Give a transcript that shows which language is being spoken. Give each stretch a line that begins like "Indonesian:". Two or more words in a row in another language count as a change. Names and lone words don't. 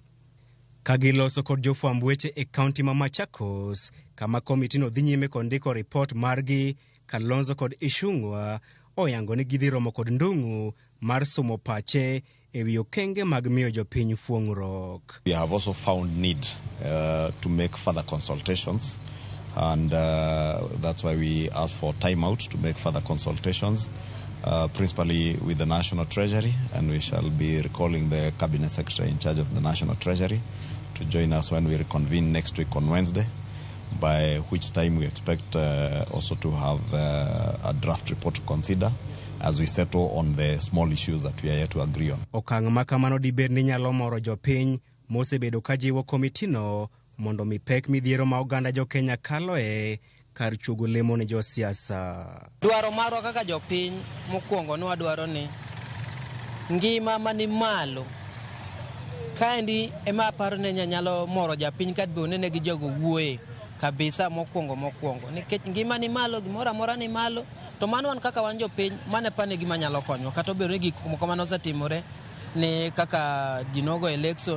Luo (Kenya and Tanzania): Kagiloso kod jofwamb weche e kaunti ma Machakos, kama komitino dhi nyime kod ndiko ripot margi, Kalonzo kod Ichung'wa oyango ni gidhi romo kod Ndung'u mar somo pache ewi okenge mag miyo jopiny fuong'ruok.
English: We have also found need to make further consultations, and that's why we asked for time out to make further consultations, principally with the National Treasury, and we shall be recalling the Cabinet Secretary in charge of the National Treasury to join us when we reconvene next week on Wednesday, by which time we expect also to have a draft report to consider as we settle on the small issues that we are yet to agree on.
Luo (Kenya and Tanzania): Okang' ma kamano dibed ni nyalo moro jopiny mosebedo kajiwo komitino mondo mi pek midhiero ma oganda jo Kenya kaloe kar chugo lemo ne jo siasa. Dwaro marwa kaka jopiny mokwongo ni wadwaro ni ngima mani malo kaendi ema aparo ne nyalo moro japiny kadbe onene gi jogo wuoye kabisa mokwongo nikech ngima ni malo, gimoro amora ni malo, to mano wan kaka wan jopiny mane pane gima nyalo konyo kata obedo ni gik moko mane osetimore ne kaka jinogo election.